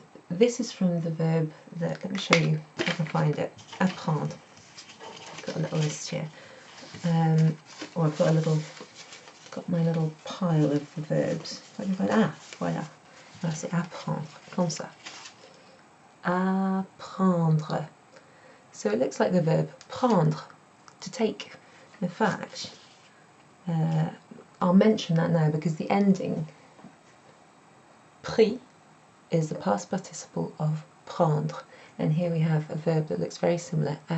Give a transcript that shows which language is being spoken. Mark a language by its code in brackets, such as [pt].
[en] This is from the verb that, let me show you if I can find it, apprendre. Got a little list here, or I've got my little pile of the verbs. If I can find, voilà. [fr] Là, c'est apprendre, comme ça. Apprendre. [en] So it looks like the verb prendre, to take. In fact, I'll mention that now because the ending pris is the past participle of prendre, and here we have a verb that looks very similar.